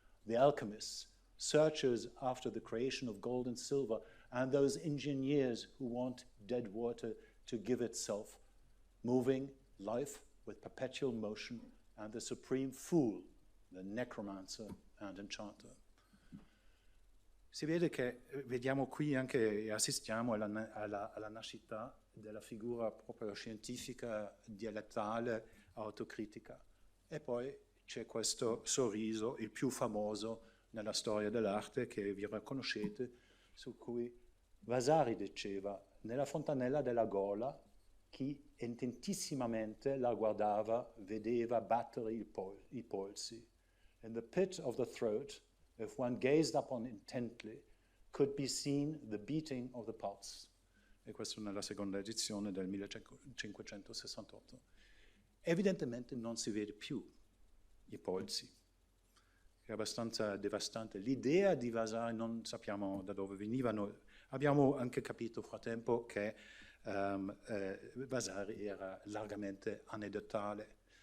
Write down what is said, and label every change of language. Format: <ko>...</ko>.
<en>The alchemists, searchers after the creation of gold and silver, and those engineers who want dead water to give itself, moving life with perpetual motion, and the supreme fool, the necromancer and enchanter.</en> <it>Si vede che vediamo qui anche, assistiamo alla nascita della figura proprio scientifica, dialettale, autocritica. E poi c'è questo sorriso, il più famoso nella storia dell'arte, che vi riconoscete, su cui Vasari diceva: nella fontanella della gola, chi intentissimamente la guardava vedeva battere i polsi.</it> <en>In the pit of the throat, if one gazed upon intently, could be seen the beating of the pulse.</en> <it>E questo nella seconda edizione del 1568. Evidentemente non si vede più i polsi, è abbastanza devastante. L'idea di Vasari non sappiamo da dove venivano. Abbiamo anche capito frattempo che Vasari era largamente anedotale.</it>